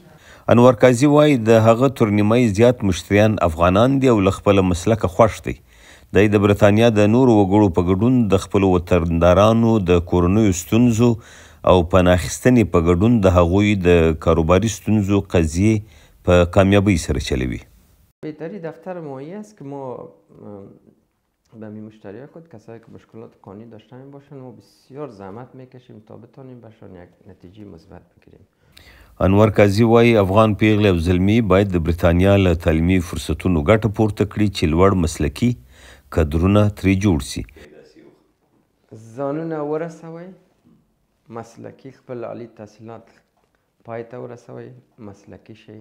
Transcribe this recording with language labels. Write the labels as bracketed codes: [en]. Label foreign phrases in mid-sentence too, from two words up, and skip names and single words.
[ps] انور قاضي وایي د هغه تر نیمایي زیات مشتریان افغانان دي او له خپله مسلکه خوښ دی. دی د بریتانیا د نورو وګړو په ګډون د خپلو وطندارانو د کورنیو ستونزو او پناه اخیستنې په ګډون د هغوی د کاروباري ستونزو قضیې په کامیابۍ سره چلوي. [fa] بهتری دفتر مایه است که ما به مشتری خود کسایی که مشکلات قانونی داشته باشند ما بسیار زحمت میکشیم تا بتانیم برشان یک نتیجه مثبت بگیریم. [ps] انور قاضي وایي افغان پیغلې او زلمي باید د بریتانیا له تعلیمي فرصتونو ګټه پورته کړي چې لوړ مسلکي کدرونه ترې جوړ سي. ځانونه ورسوئ مسلکي خپل عالي تحصیلات پای ته ورسوئ مسلکي شئ.